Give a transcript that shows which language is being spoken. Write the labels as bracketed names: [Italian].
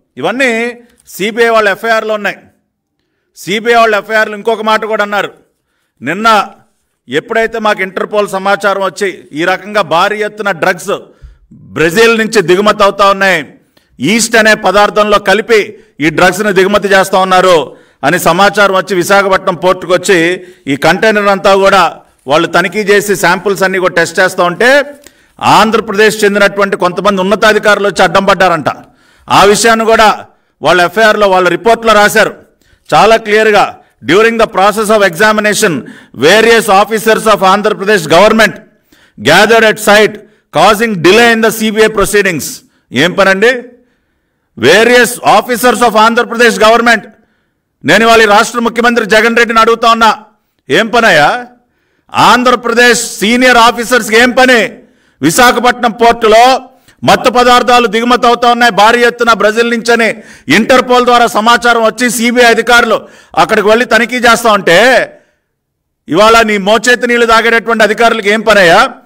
[Telugu] ఇవన్నీ సిబిఐ వాళ్ళ ఎఫ్ఐఆర్లో ఉన్నాయి. సిబిఐ వాళ్ళ ఎఫ్ఐఆర్లు ఇంకొక మాట కూడా అన్నారు, నిన్న ఎప్పుడైతే మాకు ఇంటర్పోల్ సమాచారం వచ్చి ఈ రకంగా భారీ ఎత్తున డ్రగ్స్ బ్రెజిల్ నుంచి దిగుమతి అవుతా ఉన్నాయి, ఈస్ట్ అనే పదార్థంలో కలిపి ఈ డ్రగ్స్ని దిగుమతి చేస్తూ ఉన్నారు అని సమాచారం వచ్చి విశాఖపట్నం పోర్టుకు వచ్చి ఈ కంటైనర్ అంతా కూడా వాళ్ళు తనిఖీ చేసి శాంపుల్స్ అన్నీ కూడా టెస్ట్ చేస్తూ ఉంటే ఆంధ్రప్రదేశ్ చెందినటువంటి కొంతమంది ఉన్నతాధికారులు వచ్చి అడ్డం పడ్డారంట. ఆ విషయాన్ని కూడా వాళ్ళ ఎఫ్ఐఆర్లో వాళ్ళ రిపోర్ట్లో రాశారు. చాలా క్లియర్గా [English] during the process of examination, various officers of Andhra Pradesh government gathered at site, causing delay in the CBI proceedings. [Telugu] ఏం పనండి? Various officers of Andhra Pradesh government. నేను వాళ్ళ రాష్ట్ర ముఖ్యమంత్రి జగన్ రెడ్డిని అడుగుతా ఉన్నా, ఏం పనయ్యా? ఆంధ్రప్రదేశ్ సీనియర్ ఆఫీసర్స్కి ఏం పని? విశాఖపట్నం పోర్టులో మత్తు పదార్థాలు దిగుమతి అవుతా ఉన్నాయి భారీ ఎత్తున బ్రెజిల్ నుంచని ఇంటర్పోల్ ద్వారా సమాచారం వచ్చి సిబిఐ అధికారులు అక్కడికి వెళ్ళి తనిఖీ చేస్తూ ఉంటే ఇవాళ నీ మోచేతి నీళ్లు తాగేటటువంటి అధికారులకు ఏం పనయ్యా?